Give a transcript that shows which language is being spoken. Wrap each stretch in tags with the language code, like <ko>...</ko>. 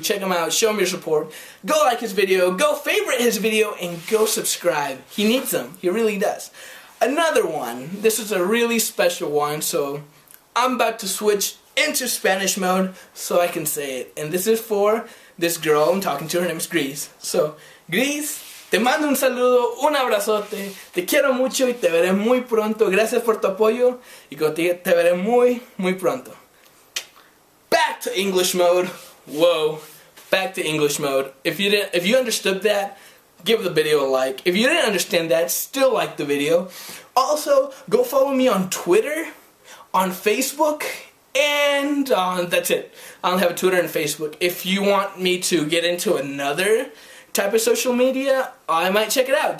<en>Check him out. Show him your support. Go like his video. Go favorite his video. And go subscribe. He needs them. He really does. Another one. This is a really special one. So I'm about to switch into Spanish mode so I can say it. And this is for this girl I'm talking to. Her name is Gris.</en> <es>So, Gris, te mando un saludo, un abrazote, te quiero mucho y te veré muy pronto. Gracias por tu apoyo y te veré muy, muy pronto.</es> <en>Back to English mode. Whoa. Back to English mode. If you understood that, give the video a like. If you didn't understand that, still like the video. Also, go follow me on Twitter, on Facebook, and that's it. I don't have a Twitter and Facebook. If you want me to get into another type of social media, I might check it out.</en>